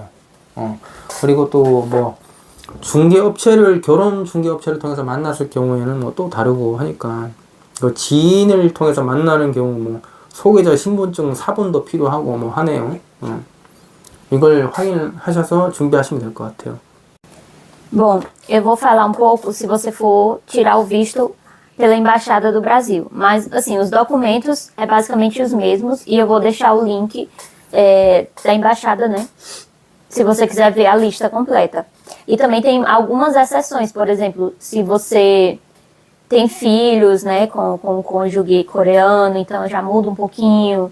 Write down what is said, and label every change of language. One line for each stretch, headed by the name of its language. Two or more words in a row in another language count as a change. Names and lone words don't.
Korean: 그리고 또 뭐 중개업체를 결혼 중개업체를 통해서 만났을 경우에는 뭐 또 다르고 하니까 지인을 통해서 만나는 경우 뭐 소개자 신분증 사본도 필요하고 뭐 하네요. 이걸 확인하셔서 준비하시면 될 것 같아요.
Portuguese: Bom, eu vou falar um pouco se você for tirar o visto pela Embaixada do Brasil. Mas, assim, os documentos é basicamente os mesmos e eu vou deixar o link da Embaixada, né? Se você quiser ver a lista completa. E também tem algumas exceções, por exemplo, se você tem filhos, né, com um cônjuge coreano, então já muda um pouquinho.